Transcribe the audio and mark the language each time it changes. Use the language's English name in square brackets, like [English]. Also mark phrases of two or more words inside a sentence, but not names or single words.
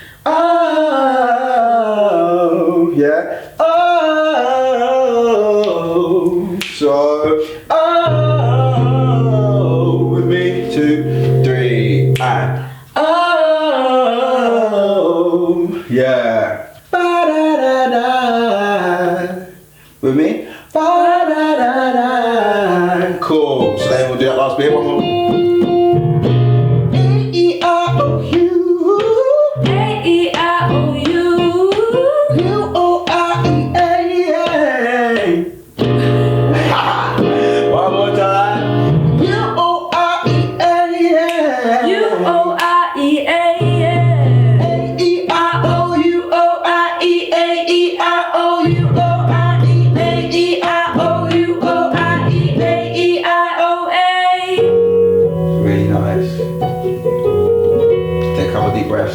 [English] Yeah. So with me, 2, 3, and yeah. Ba-da-da-da. With me? Ba-da-da-da. Cool. So then we'll do that last bit. One more. A-E-I-O-U. A-E-I-O-U. U-O-I-E-A. One more time. U-O-I-E-A. U-O-I-E-A. Really nice. Take a couple deep breaths.